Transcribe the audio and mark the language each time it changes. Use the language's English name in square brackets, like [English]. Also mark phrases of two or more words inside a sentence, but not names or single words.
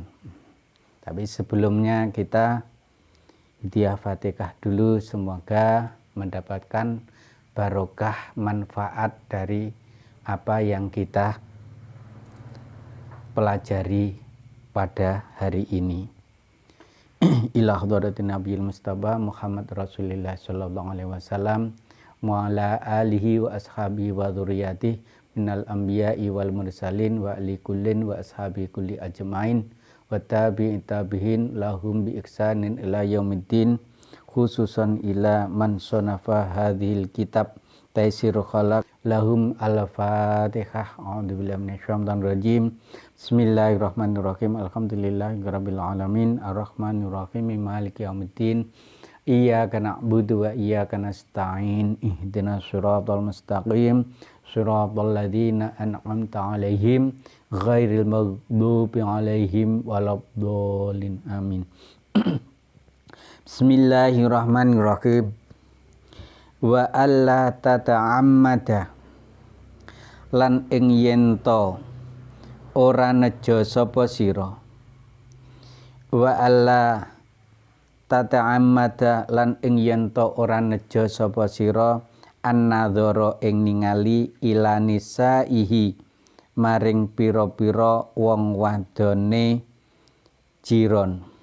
[Indonesian] Tapi sebelumnya kita hadiah Fatihah dulu, semoga mendapatkan barokah manfaat dari apa yang kita pelajari pada hari ini. [Arabic] إلى حضرة النبي المصطفى محمد رسول الله صلى الله عليه وسلم وعلى آله وأصحابه وذرياته من الأنبياء والمرسلين وآل كل وأصحاب كل أجمعين وتابعين تابعين لهم بإحسان إلى يوم الدين، خصوصا إلى من صنف هذا الكتاب تيسير القلق. لهم الفاتحة. أعوذ بالله من الشيطان الرجيم. بسم الله الرحمن الرحيم. الحمد لله رب العالمين. الرحمن الرحيم. مالك يوم الدين. إياك نعبد وإياك نستعين. اهدنا الصراط المستقيم. صراط الذين أنعمت عليهم غير المغضوب عليهم ولا الضالين. Amin. Bismillahirrahmanirrahim. وأن لا تتعمد, [Javanese] lan ing yento ora nejo sapa sira. [Arabic] وأن لا تتعمد, [Javanese] lan ing yento ora nejo sapa sira annadzara ing ningali [Arabic] إلى نسائه [Javanese] maring pira-pira wong wadone jiron.